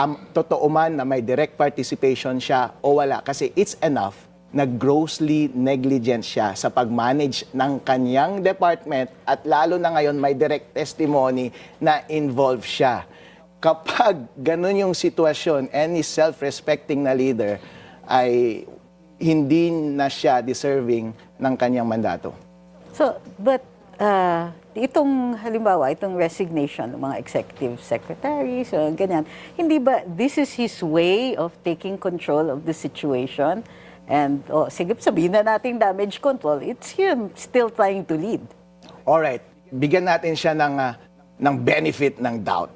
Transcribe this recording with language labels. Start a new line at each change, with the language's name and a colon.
Filipino: Totoo man na may direct participation siya o wala. Kasi
English: it's enough
Filipino: na grossly negligent siya sa pag-manage ng kanyang department at lalo na ngayon may direct testimony na involved siya. Kapag ganun yung sitwasyon, any self-respecting na leader ay hindi na siya deserving ng kanyang mandato.
English: So, but
Filipino: itong halimbawa,
English: itong resignation ng mga executive secretaries, ganyan, hindi ba this is his way of taking control of the situation? And
Filipino: sige, sabihin na natin
English: damage control, it's him still trying to lead.
Filipino: Alright, bigyan natin siya ng benefit ng doubt.